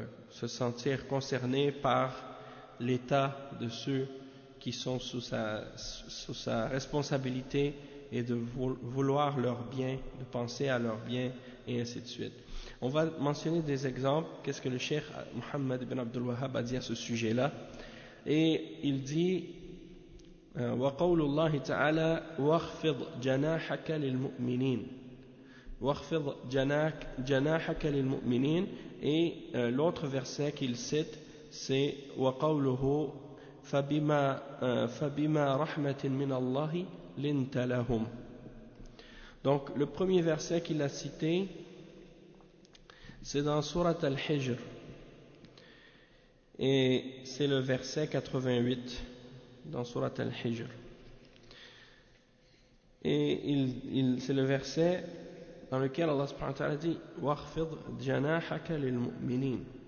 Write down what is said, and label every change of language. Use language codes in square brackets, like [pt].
[fr] se sentir concerné par l'état de ceux qui sont sous sa responsabilité, et de vouloir leur bien, de penser à leur bien, et ainsi de suite. On va mentionner des exemples. Qu'est-ce que le Cheikh Mohammed ibn Abdul Wahhab a dit à ce sujet-là? Et il dit [ar] وقول الله تعالى واخفض جناحك للمؤمنين [fr] واخفض جناحك للمؤمنين. Et l'autre verset qu'il cite, c'est [ar] وقوله فبما رحمة من الله لنت لهم. [fr] Donc le premier verset qu'il a cité, c'est dans Surat Al-Hijr, Et c'est le verset 88 dans Surat Al-Hijr. Et c'est le verset dans lequel Allah subhanahu wa ta'ala dit [ar] وَاخْفِضْ جَنَاحَكَ لِلْمُؤْمِنِينَ.